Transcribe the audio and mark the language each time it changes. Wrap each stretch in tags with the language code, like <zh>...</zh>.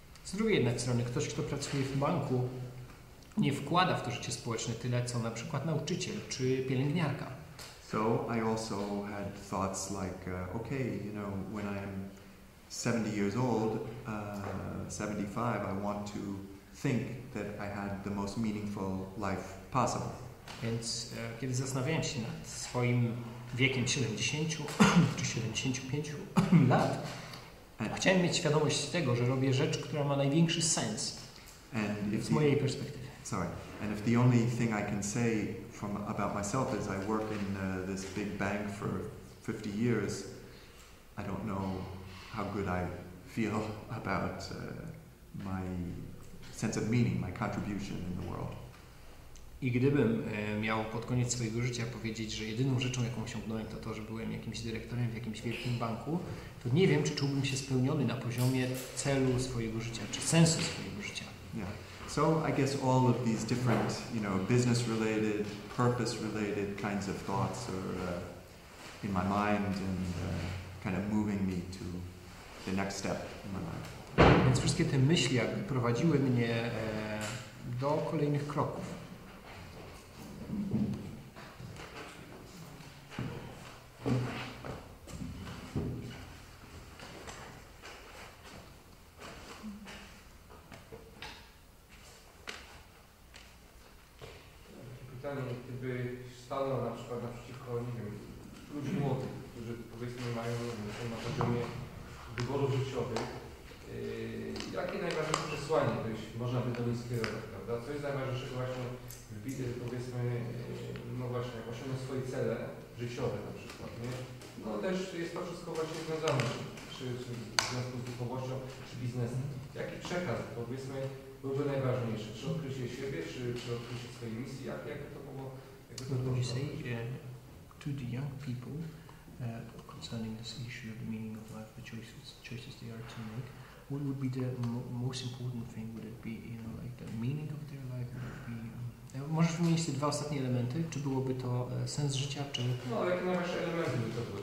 <pl>Z drugiej jednak strony, ktoś, kto pracuje w banku, nie wkłada w to życie społeczne tyle, co na przykład nauczyciel czy pielęgniarka.</pl> <en>So I also had thoughts like, when I'm 70 years old, 75, I want to think that I had the most meaningful life possible.</en> <pl>Więc kiedy zastanawiałem się nad swoim wiekiem 70 czy 75 lat, Chciałem mieć świadomość tego, że robię rzecz, która ma największy sens z mojej perspektywy.</pl> <en>Sorry. And if the only thing I can say about myself is I work in this big bank for 50 years, I don't know how good I feel about my sense of meaning, my contribution in the world.</en> <pl>I gdybym miał pod koniec swojego życia powiedzieć, że jedyną rzeczą, jaką osiągnąłem, to to, że byłem jakimś dyrektorem w jakimś wielkim banku, to nie wiem, czy czułbym się spełniony na poziomie celu swojego życia, czy sensu swojego życia.</pl> <en>Yeah. So I guess all of these different, business-related, purpose-related kinds of thoughts are in my mind and kind of moving me to the next step in my life.</en> <pl>Więc wszystkie te myśli jakby prowadziły mnie do kolejnych kroków. Pytanie, gdyby stanął na przykład naprzeciwko, nie wiem, ludzi młodych, którzy powiedzmy mają, są na poziomie wyborów życiowych, jakie najważniejsze przesłanie można by do nich skierować, prawda? Co jest najważniejszego właśnie powiedzmy, no właśnie, jak osiągnąć swoje cele życiowe na przykład, nie? No też jest to wszystko właśnie związane, czy w związku z duchowością, czy biznesem. Jaki przekaz, powiedzmy, byłby najważniejszy? Czy odkrycie siebie, czy odkrycie swojej misji? Jakby to było?</pl> <en>What would you say to the young people concerning this issue of the meaning of life, the choices they are to make? What would be the most important thing? Would it be, like the meaning of their life? Would it be,</en> <pl>możesz wymienić te dwa ostatnie elementy? Czy byłoby to sens życia, czy... No, jakie najważniejsze elementy by to były?</pl>